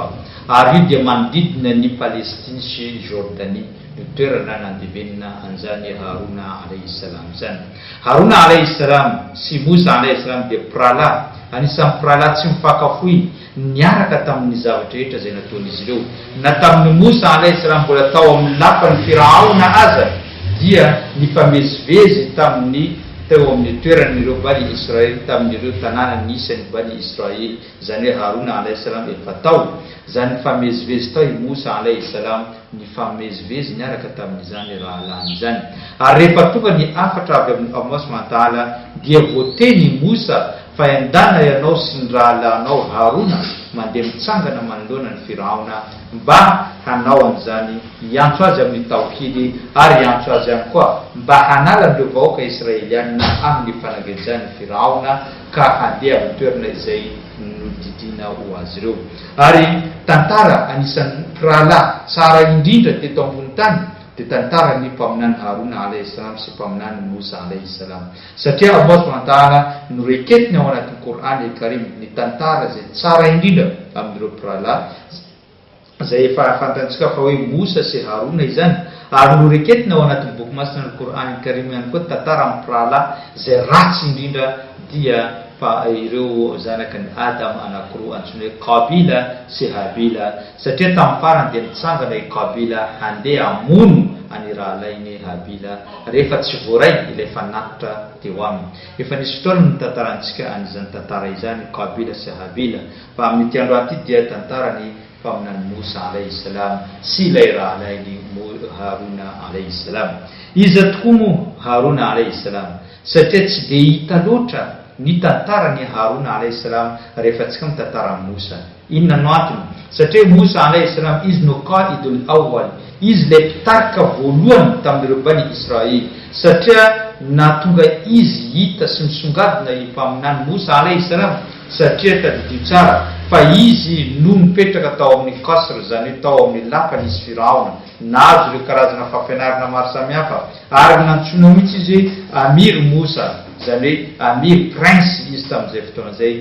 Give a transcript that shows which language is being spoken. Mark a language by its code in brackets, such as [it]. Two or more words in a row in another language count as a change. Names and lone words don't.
[mg] Ary io dia manodidina ny Palestine sy Jordanie, ny toerana nandevenina an'izany Haruna [ar] عليه السلام [mg] zany. Haruna [ar] عليه السلام [mg] sy Moussa [ar] عليه السلام [mg] dia prala, anisan'ny prala tsy mifakafoy, niaraka tamin'ny zavatra rehetra izay nataon'izy ireo. Na tamin'ny Moussa [ar] عليه السلام [mg] mbola tao amin'ny lapan'ny Firaona aza dia nifamezivezy tamin'ny teo amin'ny toeran'ireo Bani Israel, tamin'ireo tanàna nisan'ny Bani Israel, izany hoe Haruna [ar] عليه السلام [mg] efa tao zany nifamezivezy tao i Moussa [ar] عليه السلام, [mg] nifamezivezy niaraka tamin'izany rahalany zany. Ary rehefa tonga ny afatra avy amin'ny Allah [ar] سبحانه وتعالى [mg] dia voateny Moussa fa endana ianao sy ny rahalanao Haruna mandeha mitsangana manoloana ny Firaona mba hanao an'izany, iantso azy amin'ny tawhidy, ary iantso azy ihany koa mba hanala ireo vahoaka Israeliana amin'ny fanagejany Firaona ka handeha amin'ny toerana izay nodidina ho azy ireo. Ary tantara anisan'ny rahalahy tsara indrindra teto ambony tany dia tantara ny mpaminany Haruna [ar] عليه السلام [mg] sy mpaminany Moussa [ar] عليه السلام, [mg] satria Allah [ar] سبحانه وتعالى [mg] noreketiny ao anatin'ny Qur'an al-Karim ny tantara izay tsara indrindra amin'ireo rahalahy izay efa fantantsika fa hoe Moussa sy Haruna izany. Ary noreketiny ao anatin'ny boky masina ny Qur'an al-Karim ihany koa tantara amin'ny rahalahy izay ratsy indrindra dia fa ireo zanaka ny Adam anankiroa antsoina hoe Kabila sy Habila, satria tamin'ny farany dia nitsangana i Kabila handeha hamono any rahalainy Habila rehefa tsy voaray ilay fanatitra teo aminy. Efa nisy fotoana ny tantarantsika an'izany tantara izany Kabila sy Habila, fa amin'ity androany ity dia tantarany mpaminany Moussa [ar] عليه السلام [mg] sy ilay rahalainy Haruna [ar] عليه السلام. [mg] Iza tokoa moa Haruna [ar] عليه السلام? [mg] satria tsy dia hita loatra ny tantarany Harona [ar] عليه السلام [mg] rehefa tsika mitantara Mosa. Inona no antony? Satria Mosa [ar] عليه السلام [mg] izy no [ar] القائد الأول, [mg] izy ilay mpitarika voalohany tamin'ireo bani Israely, satria natonga izy hita sy misongadina empaminany Mosa alayhi salam, satria tadidio tsara fa izy no mipetraka tao amin'ny kasra, zany hoe tao amin'ny lapany izy Firaona, nazo ireo karazana fampianarana maro samihafa, ary nantsoina mihitsy izy hoe Amir Mosa, zany hoe Amir prince izy tamin'izay fotoana izay.